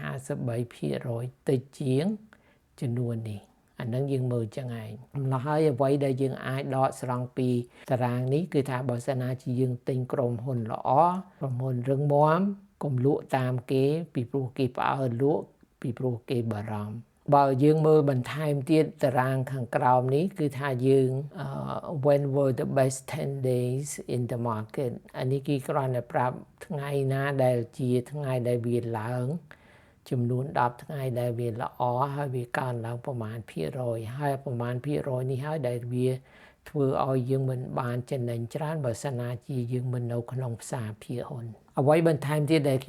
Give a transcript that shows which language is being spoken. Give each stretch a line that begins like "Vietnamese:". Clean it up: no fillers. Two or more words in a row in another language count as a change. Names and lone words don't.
Khmer: 53% តិចជាងចំនួននេះអានឹងយើងមើលចឹងឯងម្ល៉េះហើយអ្វីដែលយើងអាចដកស្រង់ពីតារាងនេះគឺថាបើសិនណាជាយើងទិញក្រុមហ៊ុនល្អក្រុមហ៊ុនរឹងមាំកុំលក់តាមគេពីព្រោះគេផ្អើលលក់ពីព្រោះគេបារម្ភបើយើងមើលបន្ថែ មទៀតតារាងខាងក្រោមនេះគឺថាយើង
English: when were the best 10 days in the market
Khmer: អានេះគេគ្រាន់តែប្រាប់ថ្ងៃណាដែលជាថ្ងៃដែលវាឡើងចំនួន10ថ្ងៃដែលវាល្អហើយវាកើនឡើងប្រ មាណភាគរយហើយប្រមាណភាគរយនេះហើយដែលវាធ្វើឲ្យយើងមិនបានចំណេញច្រើនបើសិនណាជាយើងមិននៅក្នុងផ្សារភាគហ៊ុនអ្វីបន្ថែមទៀតដែល